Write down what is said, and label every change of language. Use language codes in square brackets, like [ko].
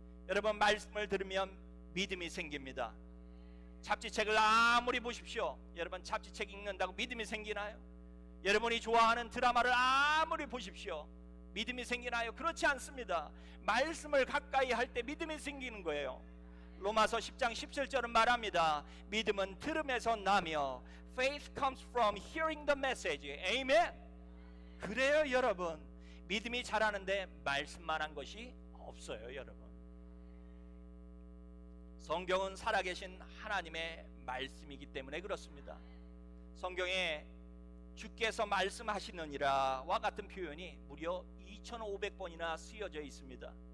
[ko] 여러분, 말씀을 들으면 믿음이 생깁니다. 잡지책을 아무리 보십시오. 여러분, 잡지책 읽는다고 믿음이 생기나요? 여러분이 좋아하는 드라마를 아무리 보십시오. 믿음이 생기나요? 그렇지 않습니다. 말씀을 가까이 할 때 믿음이 생기는 거예요. 로마서 10장 17절은 말합니다. 믿음은 들음에서 나며 [en] Faith comes from hearing the message. [ko] 아멘. 그래요, 여러분. 믿음이 자라는데 말씀만 한 것이 없어요, 여러분. 성경은 살아계신 하나님의 말씀이기 때문에 그렇습니다. 성경에 주께서 말씀하시느니라와 같은 표현이 무려 2500번이나 쓰여져 있습니다.